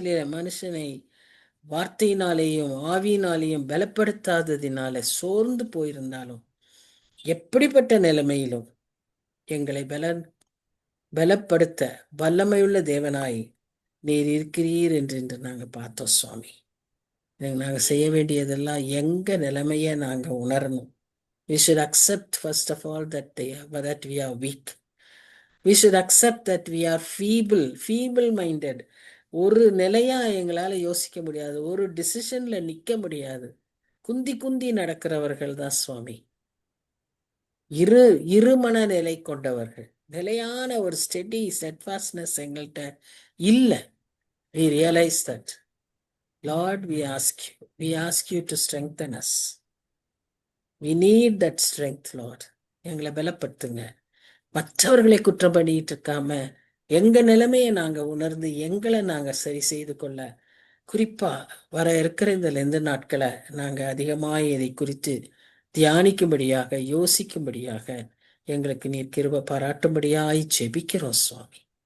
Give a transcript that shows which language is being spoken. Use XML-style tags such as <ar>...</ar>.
<ta>மனுஷனை வார்த்தையினாலேயும் ஆவியினாலேயும் பலப்படுத்தாததினால சோர்ந்து போயிருந்தாலும், எப்படிப்பட்ட நிலைமையிலும் எங்களை பலப்படுத்த வல்லமையுள்ள தேவனாய் நீர் இருக்கிறீர் என்று நாங்க பார்த்தோம் சுவாமி. நாங்க செய்ய வேண்டியதெல்லாம் எங்க நிலைமைய நாங்க உணரணும்.</ta> <en>We should accept first of all that we are weak. We should accept that we are feeble-minded.</en> <ta>ஒரு நிலையா எங்களால யோசிக்க முடியாது, ஒரு டிசிஷன்ல நிக்க முடியாது, குந்தி குந்தி நடக்கிறவர்கள் தான் சுவாமி. இரு மனநிலை கொண்டவர்கள். நிலையான ஒரு steadfastness எங்கள்கிட்ட இல்ல.</ta> <en>We realize that. Lord, we ask you to strengthen us. We need that strength, Lord.</en> <ta>எங்களை பலப்படுத்துங்க. மற்றவர்களை குற்றம் பண்ணிட்டு இருக்காம எங்க நிலைமையை நாங்க உணர்ந்து எங்களை நாங்க சரி செய்து கொள்ள, குறிப்பா வர இருக்கிற இந்த நாட்களை நாங்க அதிகமாக இதை குறித்து தியானிக்கும்படியாக, யோசிக்கும்படியாக எங்களுக்கு நீர் கிருபை பாராட்டும்படியாய் ஜெபிக்கிறோம் சுவாமி.</ta>